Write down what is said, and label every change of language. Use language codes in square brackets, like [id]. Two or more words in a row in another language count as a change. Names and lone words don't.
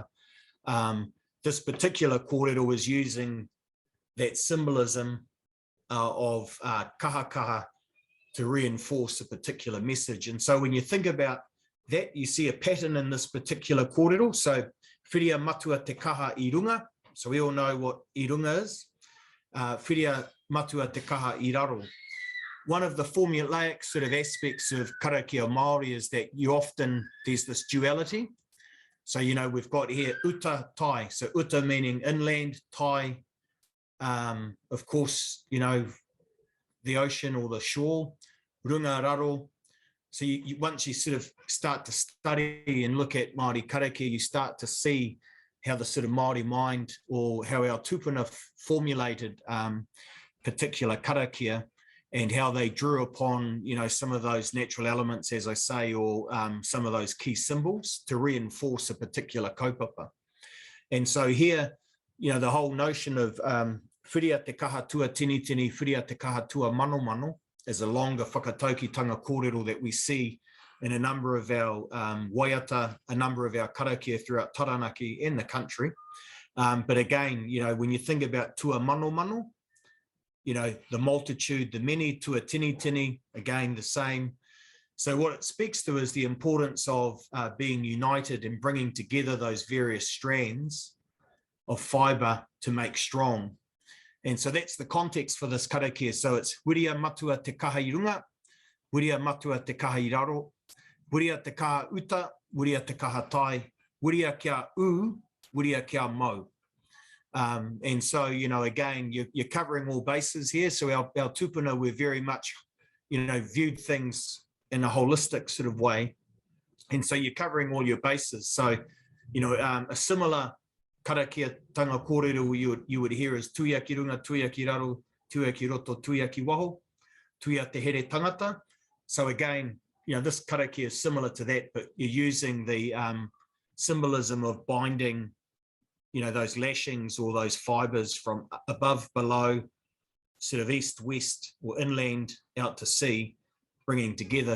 [en] This particular kōrero was using that symbolism of [mi] kaha kaha [en] to reinforce a particular message. And so when you think about that, you see a pattern in this particular kōrero. [mi] So whiria matua te kaha I runga. [en] So we all know what [mi] I runga [en] is. [mi] Whiria matua te kaha I raro. [en] One of the formulaic sort of aspects of [mi] Karakia Māori [en] is that there's this duality. So, you know, we've got here [mi] uta, tai. [en] So uta meaning inland, tai, of course, you know, the ocean or the shore, [mi] runga, raro. [en] So once you sort of start to study and look at [mi] Māori Karakia, [en] you start to see how the sort of Māori mind or how our tupuna formulated particular Karakia and how they drew upon, you know, some of those natural elements, as I say, or some of those key symbols to reinforce a particular kaupapa. And so here, you know, the whole notion of [mi] whiria te kaha tua tini tini, whiria te kaha tua mano mano [en] is a longer [mi] whakataukitanga kōrero [en] that we see in a number of our waiata, a number of our [mi] karakia throughout [en] Taranaki and the country. But again, you know, when you think about [mi] tua mano mano, [en] you know, the multitude, the many, [mi] tua tini tini, [en] again, the same. So what it speaks to is the importance of being united and bringing together those various strands of fibre to make strong. And so that's the context for this karakia. So it's [mi] whiria matua te kaha I runga, whiria matua te kaha I raro, whiria te kaha uta, whiria te kaha tai, whiria kia u, whiria kia mau. [en] And so, you know, again, you're covering all bases here. So our tupuna, we're very much, you know, viewed things in a holistic sort of way. And so you're covering all your bases. So, you know, a similar [mi] karakia tanga kōrero [en] you would hear is [mi] tuia ki runga, tuia ki raro, tuia ki roto, tuia ki waho, tuia te here tangata. [en] So again, you know, this karakia is similar to that, but you're using the symbolism of binding, you know, those lashings or those fibres from above, below, sort of east, west, or inland out to sea, bringing together.